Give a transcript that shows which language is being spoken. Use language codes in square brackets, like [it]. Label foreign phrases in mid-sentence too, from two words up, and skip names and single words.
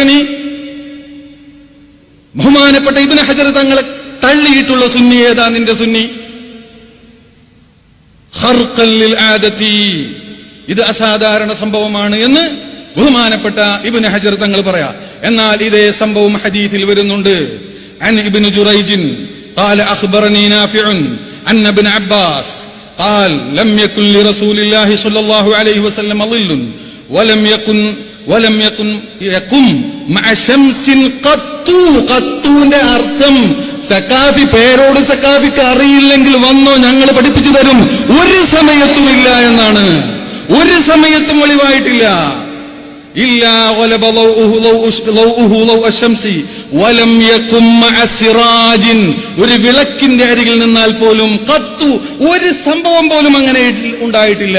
[ml] നീ ബഹുമാനപ്പെട്ട ഇബ്നു ഹജർ തങ്ങളെ തള്ളിയിട്ടുള്ള സുന്നി ഏതാ? നിന്റെ സുന്നി [ar] خرقا للعادة, [ml] ഇത് അസാധാരണ സംഭവമാണ് എന്ന് ബഹുമാനപ്പെട്ട ഇബ്നു ഹജർ തങ്ങൾ പറയാ. എന്നാൽ ഇതേ സംഭവം ഹദീസിൽ വരുന്നുണ്ട്. [ar] عن ابن جريج قال اخبرني نافع ان ابن عباس قال لم يكن لرسول الله صلى الله عليه وسلم ظل ولم يكن يقم مع شمس قط. [ml] ഖത്തുവിന്റെ അർത്ഥം സക്കാഫി പേരോട് സക്കാഫിക്ക് അറിയില്ലെങ്കിൽ വന്നോ, ഞങ്ങൾ പഠിപ്പിച്ചു തരും. ഒരു സമയത്തും ഇല്ല എന്നാണ്. ഒരു സമയത്തും ഒളിവായിട്ടില്ല. [ar] إلا وغلب ضوؤه ضوء الشمس ولم يقم مع سراج, [ml] ഒരു വിളക്കിന്റെ അരികിൽ നിന്നാൽ പോലും ഖത്തു, ഒരു സംഭവം പോലും അങ്ങനെ ഉണ്ടായിട്ടില്ല.